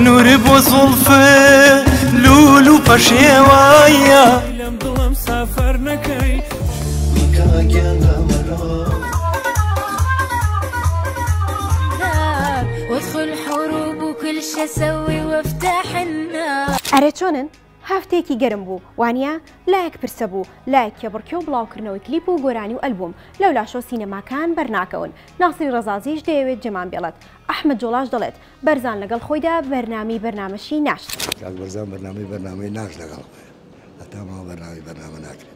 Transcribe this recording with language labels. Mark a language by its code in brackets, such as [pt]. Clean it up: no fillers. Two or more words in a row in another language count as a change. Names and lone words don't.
[ckb] بۆ زوڵفێ لول و پەشێوایە لەم دڵم سافەر نەکەی [ar] وادخل حروب وكل شي اسوي وافتح النار. [ckb] ئەرێ چۆنن؟ هەفتەیەکی گەرم بوو وانە لایەک پرسە بوو لایەکە بڕکێ و بڵاوکردنەوەی کلیپ و گۆرانی و ئەلبوم لەو لاشۆ سینەماکان بەرناکەون. ناسری ڕەزازیش دەیەوێت جەمان بێڵێت. ئەحمەد جۆڵاش دەڵێت بەرزان لەگەڵ خۆیدا بەرنامەشی ناشت. کاک بەرزان بەرنامەی ناش لەگەڵ هەتا ماوە بەرنامە ناکرێت.